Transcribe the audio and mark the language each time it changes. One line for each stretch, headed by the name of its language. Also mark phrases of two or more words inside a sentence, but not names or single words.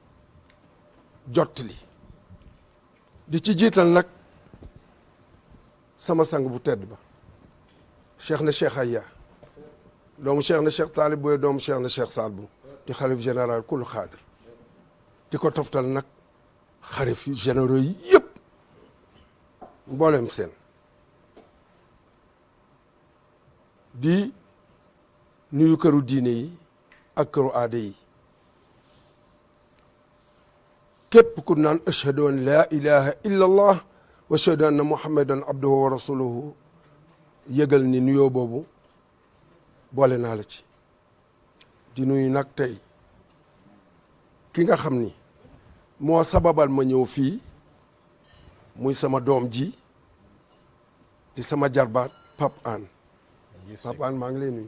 Wolof: jottali di ci jiital nag sama sang bu tedd ba cheikh na cheikh Aya doomu cheikh na cheikh Taalib Boye doomu cheikh na cheikh Saad Bou di xalif général kul xaadir di ko toftal nag xalif généraux yi yëpp mboolem seen di nuyu këru diine yi ak këru aada yi képp ku naan
Arabic: أشهد أن لا إله إلا الله وأشهد أن محمدا عبده ورسوله
Wolof: yëgal ni nuyoo boobu boole naa la ci di nuyu nag tey ki nga xam ni moo sababal ma ñëw fii muy sama doom ji di sama jarbaat Pape Hann Pape Hann maa ngi lay nuyu.